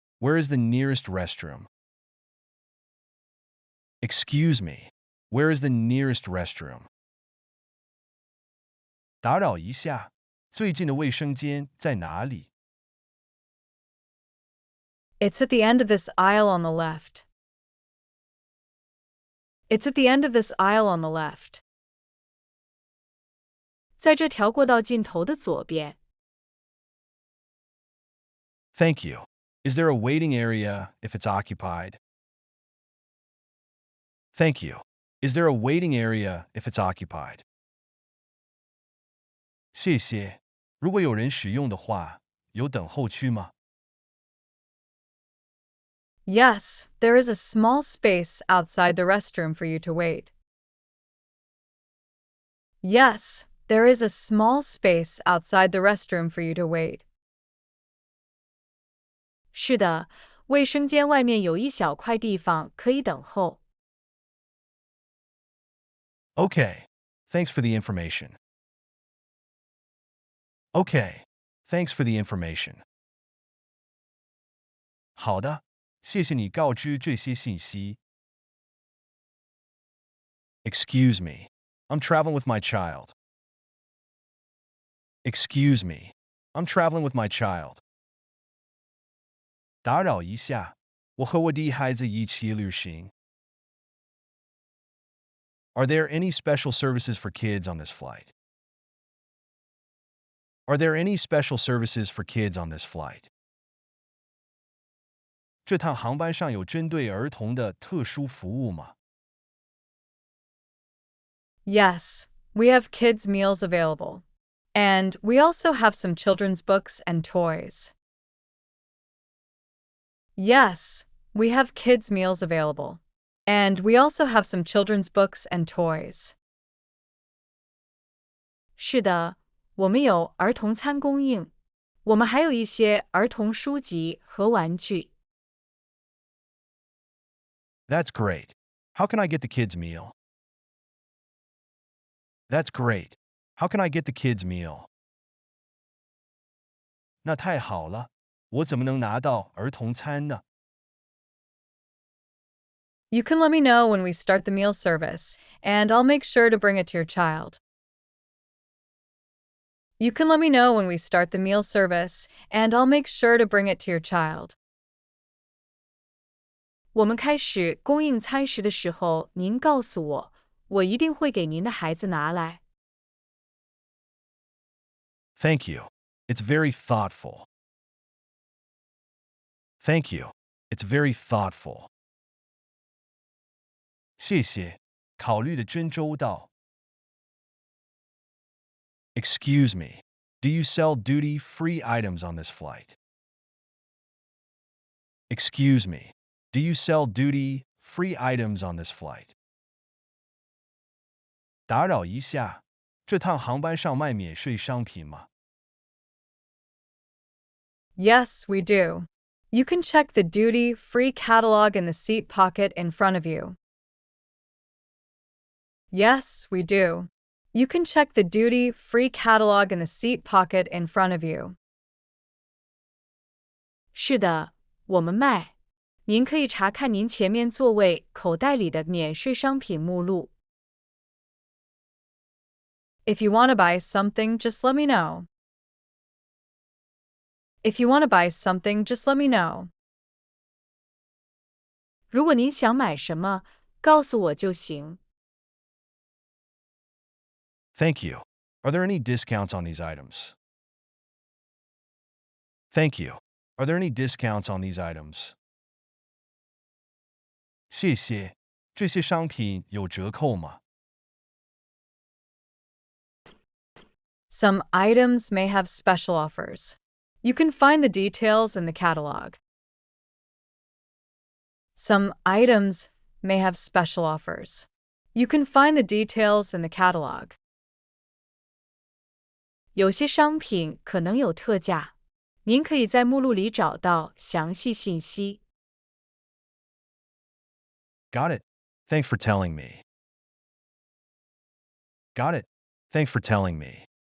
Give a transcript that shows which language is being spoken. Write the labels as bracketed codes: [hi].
[en] Where is the nearest restroom? Excuse me. Where is the nearest restroom? [zh] 打扰一下，最近的卫生间在哪里？ [en] It's at the end of this aisle on the left. It's at the end of this aisle on the left. [zh] 在这条过道尽头的左边。 [en] Thank you. Is there a waiting area if it's occupied? Thank you. Is there a waiting area if it's occupied? [zh] 谢谢。如果有人使用的话，有等候区吗？ [en] Yes, there is a small space outside the restroom for you to wait. Yes, there is a small space outside the restroom for you to wait. [zh] 是的，卫生间外面有一小块地方可以等候。 [en] Okay. Thanks for the information. Okay. Thanks for the information. [zh] 好的，谢谢你告知这些信息。 [en] Excuse me. I'm traveling with my child. Excuse me. I'm traveling with my child. [zh] 打扰一下，我和我的孩子一起旅行。 [en] Are there any special services for kids on this flight? Are there any special services for kids on this flight? [zh] 这趟航班上有针对儿童的特殊服务吗？ [en] Yes, we have kids' meals available. And we also have some children's books and toys. Yes, we have kids' meals available. And we also have some children's books and toys. [zh] 是的，我们有儿童餐供应，我们还有一些儿童书籍和玩具。 [en] That's great. How can I get the kids' meal? That's great. How can I get the kids' meal? [zh] 那太好了，我怎么能拿到儿童餐呢？ [en] You can let me know when we start the meal service, and I'll make sure to bring it to your child. You can let me know when we start the meal service, and I'll make sure to bring it to your child. [zh] 我们开始供应餐食的时候，您告诉我，我一定会给您的孩子拿来。 [en] Thank you. It's very thoughtful. Thank you. It's very thoughtful. [zh] 谢谢，考虑得真周到。 [en] Excuse me. Do you sell duty-free items on this flight? Excuse me. Do you sell duty-free items on this flight? [zh] 打扰一下，这趟航班上卖免税商品吗？ [en] Yes, we do. You can check the duty-free catalog in the seat pocket in front of you. Yes, we do. You can check the duty-free catalog in the seat pocket in front of you. [zh] 是的，我们卖。您可以查看您前面座位口袋里的免税商品目录。 [en] If you want to buy something, just let me know. If you want to buy something, just let me know. [zh] 如果您想买什么，告诉我就行。 [en] Thank you. Are there any discounts on these items? Thank you. Are there any discounts on these items? [zh] 谢谢。这些商品有折扣吗？ [en] Some items may have special offers. You can find the details in the catalog. Some items may have special offers. You can find the details in the catalog. [zh] 有些商品可能有特价，您可以在目录里找到详细信息。 [en] Got it. Thanks for telling me. Got it. Thanks for telling me.